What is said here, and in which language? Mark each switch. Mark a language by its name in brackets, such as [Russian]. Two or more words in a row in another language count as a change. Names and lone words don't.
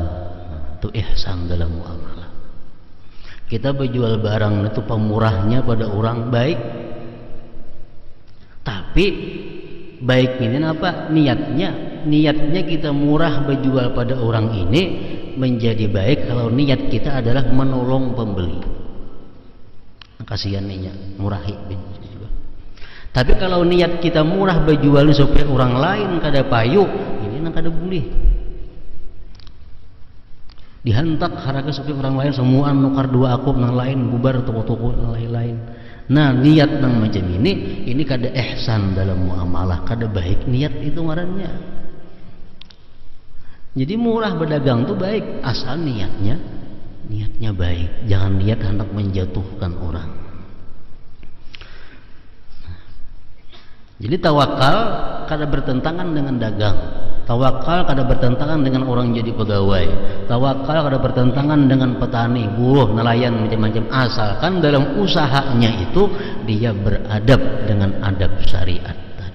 [Indonesian] Itu ihsan dalam muamalah. Kita berjual barang itu pemurahnya pada orang baik. Tapi baik ini apa? Niatnya kita murah berjual pada orang ini menjadi baik kalau niat kita adalah menolong pembeli. Kasihan niatnya murahi. [Banjar] Tapi kalau niat kita murah berjual supaya orang lain kada payu, ini nang kada boleh. Dihantak harga supaya orang lain semua nukar dua akub nang lain bubar toko-toko lain-lain. Nah niat nang macam ini kada ihsan dalam muamalah, kada baik niat itu ngarannya. [Indonesian] Jadi murah berdagang tuh baik asal niatnya baik, jangan niat hendak menjatuhkan orang. Jadi tawakal kada bertentangan dengan dagang. Tawakal kada bertentangan dengan orang jadi pegawai. Tawakal kada bertentangan dengan petani, buruh, nelayan macam-macam. Asalkan dalam usahanya itu dia beradab dengan adab syariat.